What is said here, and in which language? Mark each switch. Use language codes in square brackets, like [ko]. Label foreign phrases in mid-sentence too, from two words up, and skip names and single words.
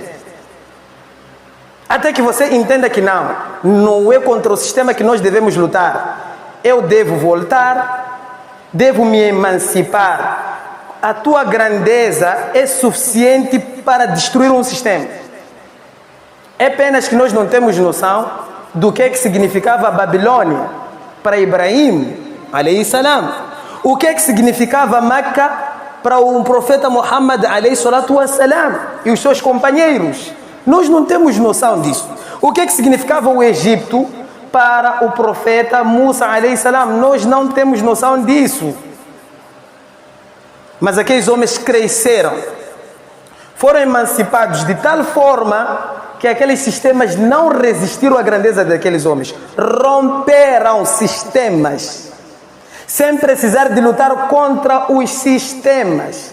[pt] Até que você entenda que não é contra o sistema que nós devemos lutar. Eu devo voltar, devo me emancipar. A tua grandeza é suficiente para destruir um sistema. É apenas que nós não temos noção do que significava a Babilônia para Ibrahim, [ar] عليه السلام. [pt] O que significava Meca para o profeta Muhammad, [ar] عليه الصلاة والسلام, [pt] e os seus companheiros. Nós não temos noção disso. O que significava o Egito para o profeta Musa, [ar] عليه السلام? [pt] Nós não temos noção disso. Mas aqueles homens cresceram, foram emancipados de tal forma que aqueles sistemas não resistiram à grandeza daqueles homens. Romperam sistemas, sem precisar de lutar contra os sistemas.